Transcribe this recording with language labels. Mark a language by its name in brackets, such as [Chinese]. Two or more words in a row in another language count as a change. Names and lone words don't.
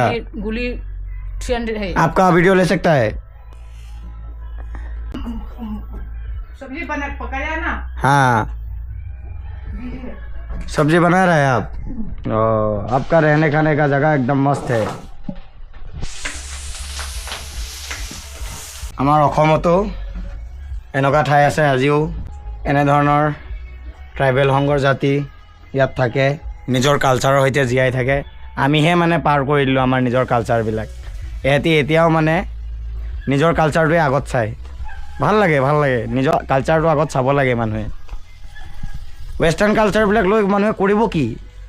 [Hindi] गोली 300 है आपका वीडियो ले सकता है सब्जी बना पकाया ना हाँ सब्जी बना रहे हैं आप आपका रहने खाने का जगह एकदम मस्त है আমাৰ [Assamese] অসমতো এনেকুৱা ঠাই আছে আজিও এনেধৰণৰ ট্ৰাইবেল সংঘৰ জাতি ইয়াত থাকে নিজৰ কালচাৰৰ সৈতে জীয়াই থাকে আমিহে মানে পাৰ কৰি দিলোঁ আমাৰ নিজৰ কালচাৰবিলাক এহেঁতি এতিয়াও মানে নিজৰ কালচাৰটোৱে আগত চায় ভাল লাগে নিজৰ কালচাৰটো আগত চাব লাগে মানুহে ৱেষ্টাৰ্ণ কালচাৰবিলাক লৈ মানুহে কৰিব কি